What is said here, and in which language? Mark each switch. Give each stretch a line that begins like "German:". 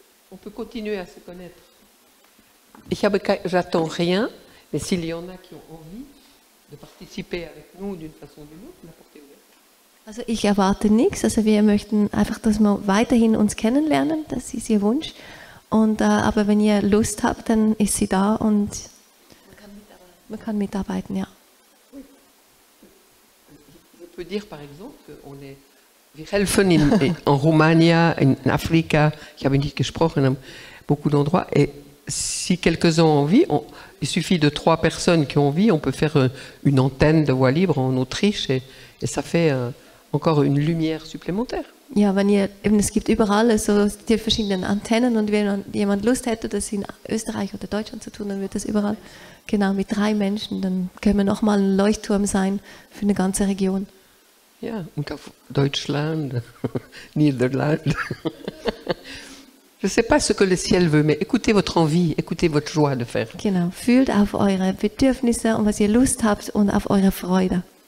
French: On peut continuer à se connaître. J'attends rien, mais s'il y en a qui ont envie de participer avec nous d'une façon ou d'une autre, la porte est ouverte.
German: Also ich erwarte nichts, also wir möchten einfach, dass wir weiterhin uns kennenlernen, das ist Ihr Wunsch. Und, aber wenn ihr Lust habt, dann ist sie da und man kann mitarbeiten, ja.
French: Je peux dire par exemple
German: wir helfen
French: en Romania,
German: in Afrika, ich habe nicht gesprochen,
French: an beaucoup d'endroits, et si quelques-uns ont envie, il suffit de 3 personnes qui ont envie, on peut faire une antenne de voix libre en Autriche et ça fait encore une lumière supplémentaire.
German: Ja, es gibt überall so die verschiedenen Antennen und wenn jemand Lust hätte, das in Österreich oder Deutschland zu tun, dann wird das überall genau mit 3 Menschen, dann können wir nochmal ein Leuchtturm sein für eine ganze Region. Ja, und auf Deutschland, Niederland.
French: Je ne sais pas ce que le ciel veut, mais écoutez votre envie, écoutez votre joie de faire.
German: Genau, fühlt auf eure Bedürfnisse und was ihr Lust habt und auf eure Freude.